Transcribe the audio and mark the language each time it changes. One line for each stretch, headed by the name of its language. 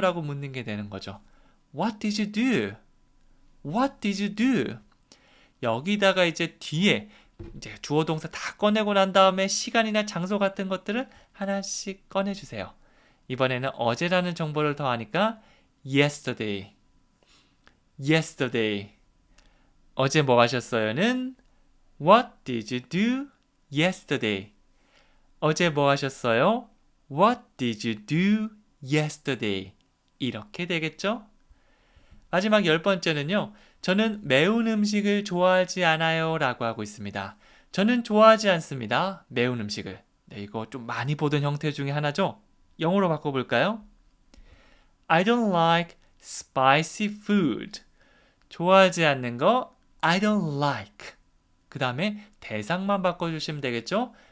Korean: 라고 묻는 게 되는 거죠.
English: What did you do? What did you do?
Korean: 여기다가 이제 뒤에 이제 주어 동사 다 꺼내고 난 다음에 시간이나 장소 같은 것들을 하나씩 꺼내주세요. 이번에는 어제라는 정보를 더하니까 yesterday.
English: yesterday.
Korean: 어제 뭐 하셨어요는
English: What did you do yesterday?
Korean: 어제 뭐 하셨어요?
English: What did you do yesterday?
Korean: 이렇게 되겠죠? 마지막 10번째는요. 저는 매운 음식을 좋아하지 않아요 라고 하고 있습니다. 저는 좋아하지 않습니다. 매운 음식을. 네, 이거 좀 많이 보던 형태 중에 하나죠? 영어로 바꿔볼까요?
English: I don't like spicy food.
Korean: 좋아하지 않는 거
English: I don't like.
Korean: 그 다음에 대상만 바꿔주시면 되겠죠?